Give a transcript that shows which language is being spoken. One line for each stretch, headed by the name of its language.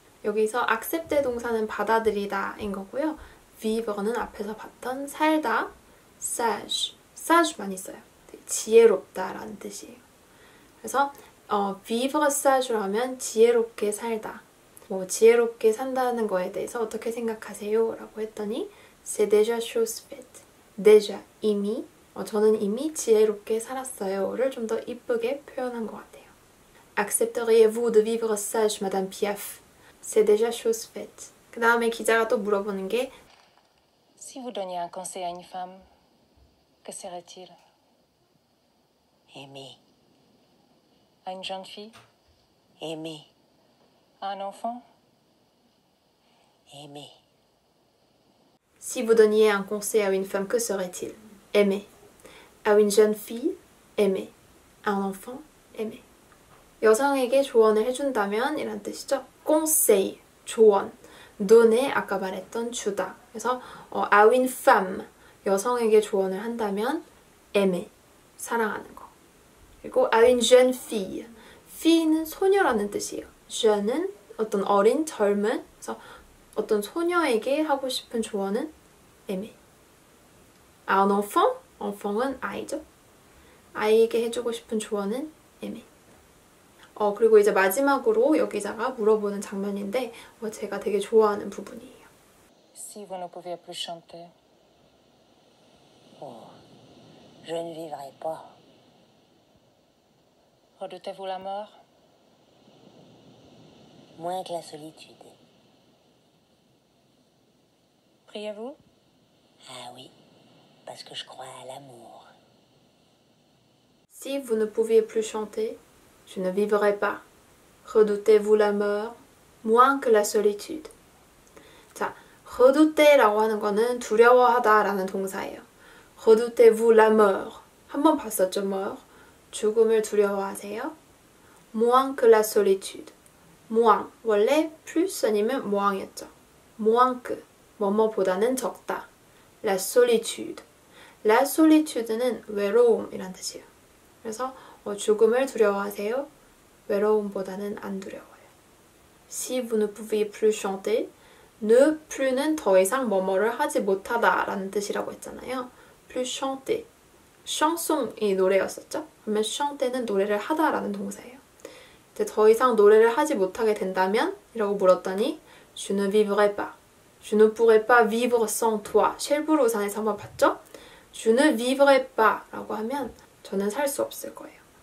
Korean: 여기서 accepter 동사는 받아들이다인 거고요. vivre는 앞에서 봤던 살다, sage, sage 많이 써요. 되게 지혜롭다라는 뜻이에요. 그래서 vivre sage로 하면 지혜롭게 살다. 뭐 지혜롭게 산다는 거에 대해서 어떻게 생각하세요? 라고 했더니
French: c'est déjà chose faite.
Korean: déjà, 이미, 저는 이미 지혜롭게 살았어요.를 좀 더 이쁘게 표현한 것 같아요.
French: Accepteriez-vous de vivre sage, Madame Piaf? C'est déjà chose faite.
Korean: 그 다음에 기자가 또 물어보는 게
French: Si vous donniez un conseil à une femme, que serait-il? Aimer, À une jeune fille? aimer, À un enfant? aimer. Si vous donniez un conseil à une femme, que serait-il? Aimer. À une jeune fille, aimer. À un enfant, aimer.
Korean: 여성에게 조언을 해준다면 이란 뜻이죠. conseil, 조언. donner, 아까 말했던 주다. 그래서
French: à une femme,
Korean: 여성에게 조언을 한다면 aimer, 사랑하는 거. 그리고 à une jeune fille, fille는 소녀라는 뜻이에요. jeune은 어떤 어린, 젊은, 그래서 어떤 소녀에게 하고 싶은 조언은 aimer. À un enfant, enfant은 아이죠. 아이에게 해주고 싶은 조언은 aimer. 그리고 이제 마지막으로 여기자가 물어보는 장면인데 제가 되게 좋아하는 부분이에요.
French: Si vous ne pouviez plus chanter? Oh, je ne vivrai pas. Redoutez-vous la mort? Moins que la solitude. Priez-vous? Ah oui, parce que je crois à l'amour. Si vous ne pouviez plus chanter, je ne vivrai pas. Redoutez-vous la mort, moins que la solitude.
Korean: 자, redoutez라고 하는 거는 두려워하다라는 동사예요.
French: Redoutez-vous la mort.
Korean: 한번 봤었죠, mort. 죽음을 두려워하세요.
French: Moins que la solitude.
Korean: moins, 원래 plus 아니면 moing이었죠. moins que, 뭐뭐보다는 적다. La solitude. La solitude는 외로움이란 뜻이에요. 그래서 죽음을 두려워하세요. 외로움보다는 안 두려워요.
French: Si vous ne pouviez plus chanter,
Korean: ne plus는 더 이상 뭐뭐를 하지 못하다라는 뜻이라고 했잖아요. plus chanter. chanson이 노래였었죠. 그러면 chanter는 노래를 하다라는 동사예요. 이제 더 이상 노래를 하지 못하게 된다면? 이라고 물었더니
French: je ne vivrai pas. Je ne pourrai pas vivre sans toi.
Korean: 쉘브로산에서 한번 봤죠?
French: Je ne vivrai pas
Korean: 라고 하면 저는 살 수 없을 거예요.